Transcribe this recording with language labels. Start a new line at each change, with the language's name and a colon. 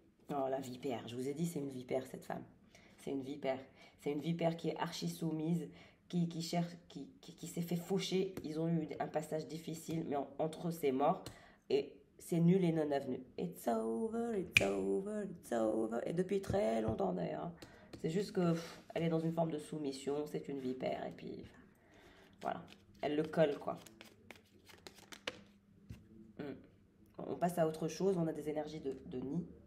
French: Oh, la vipère, je vous ai dit, c'est une vipère, cette femme. C'est une vipère. C'est une vipère qui est archi soumise, qui cherche, qui s'est fait faucher. Ils ont eu un passage difficile, mais entre eux, c'est mort. Et c'est nul et non avenu.
English: It's over, it's over, it's over.
French: Et depuis très longtemps d'ailleurs. C'est juste que elle est dans une forme de soumission, c'est une vipère. Et puis, voilà. Elle le colle, quoi. Mm. On passe à autre chose, on a des énergies de nid.